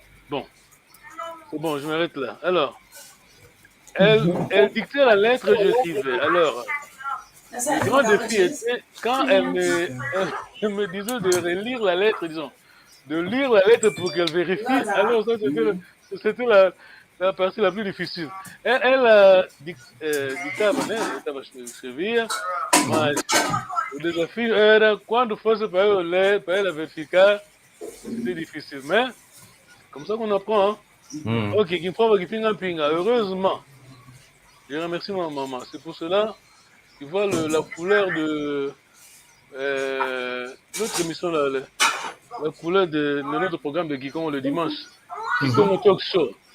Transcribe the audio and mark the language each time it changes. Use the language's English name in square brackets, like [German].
[French] Bon, c'est bon, je m'arrête là. Alors, elle dictait la lettre, j'écrivais. Alors, le grand défi était quand elle me disait de relire la lettre, disons, de lire la lettre pour qu'elle vérifie. Alors, ça, c'était la partie la plus difficile. [Portuguese] Elle dictava, né? Ela escrevia, mas o desafio era quando fosse para ela verificar, [French] c'était difficile. Mais, comme ça qu'on apprend, hein? Ok, qui me prend qui pinga pinga. Heureusement, je remercie ma maman. C'est pour cela, tu vois la couleur de notre émission, la couleur de notre programme de Kikongo le dimanche. Kikongo Talk Show.